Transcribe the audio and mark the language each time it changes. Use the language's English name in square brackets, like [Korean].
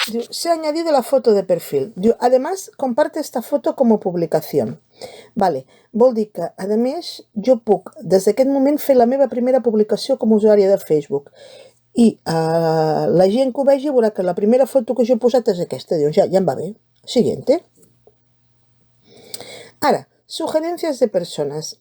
[Spanish] Se ha añadido la foto de perfil. Además, comparte esta foto como publicación. Vale. [Catalan] Vol dir que, a més, jo puc, des d'aquest moment, fer la meva primera publicació com a usuària de Facebook. I la gent que ho vegi veurà que la primera foto que jo he posat és aquesta. Dius, ja em va bé. [Spanish] Siguiente. [Catalan] Ara, sugerencias de persones.